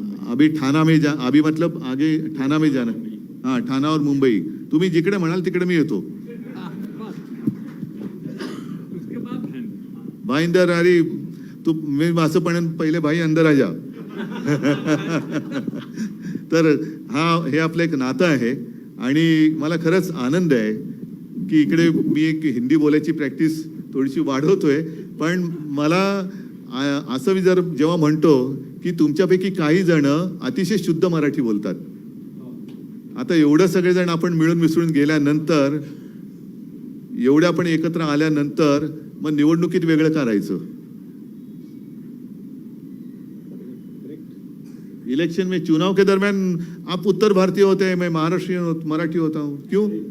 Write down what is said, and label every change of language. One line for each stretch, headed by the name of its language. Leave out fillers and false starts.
Hindi: अभी ठाणा में अभी मतलब आगे ठाणा में जाना. हाँ, ठाणा और मुंबई.
Marathi: तुम्ही जिकडे म्हणाल तिकडे मी येतो.
Hindi: भाई अंदर अरे तू,
Marathi: मी असं पण
Hindi: पहिले भाई अंदर आ जा.
Marathi: तर हा हे आपलं एक नातं आहे. आणि मला खरंच आनंद आहे की इकडे मी एक हिंदी बोलायची प्रॅक्टिस थोडीशी वाढवतोय. पण मला असं मी जर जेव्हा म्हणतो की तुमच्यापैकी काही जण अतिशय शुद्ध मराठी बोलतात. आता एवढं सगळेजण आपण मिळून मिसळून गेल्यानंतर, एवढे आपण एकत्र आल्यानंतर मग निवडणुकीत वेगळं करायचं.
Hindi: इलेक्शन में, चुनाव के दरमियान आप उत्तर भारतीय होते हैं, मैं महाराष्ट्रीयन मराठी होता हूँ, क्यों?